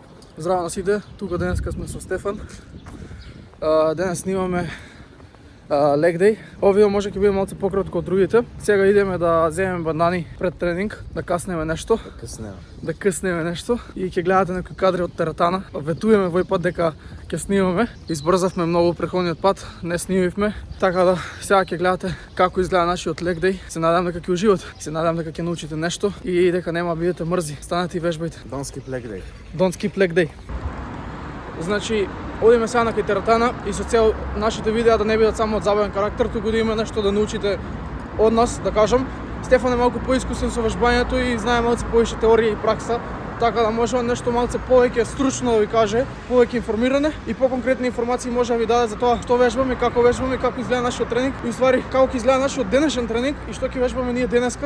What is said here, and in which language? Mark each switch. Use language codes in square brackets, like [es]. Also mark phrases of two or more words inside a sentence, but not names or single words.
[mk] Здраво на сите, тука денеска сме со Стефан. Денес снимаме [en] leg day. [mk] Овие може ќе биде малце пократко од другите. Сега идеме да земеме банани пред тренинг, да каснеме нешто. Да къснеме нешто и ќе гледате некои кадри од теретана. Ветуваме вој пат дека ќе снимаме. Избрзавме многу претходниот пат, не снимивме. Така да сега ќе гледате како изгледа нашиот [en] leg day. [mk] Се надевам дека ќе уживате. Се надевам дека ќе научите нешто и дека нема бидете мрзи. Станете и вежбајте. [en] Don't skip leg day. Don't skip leg day. [mk] Значи, одиме сега на кај теретана и со цел нашите видеа да не бидат само од забавен карактер, туку да има нешто да научите од нас, да кажам. Стефан е малку поискусен со вежбањето и знае малце повеќе теорија и пракса, така да може нешто малце повеќе стручно да ви каже, повеќе информиране и поконкретни информации може да ви даде за тоа што вежбаме, како изгледа нашиот тренинг и ствари како ќе изгледа нашиот денешен тренинг и што ќе вежбаме ние денеска.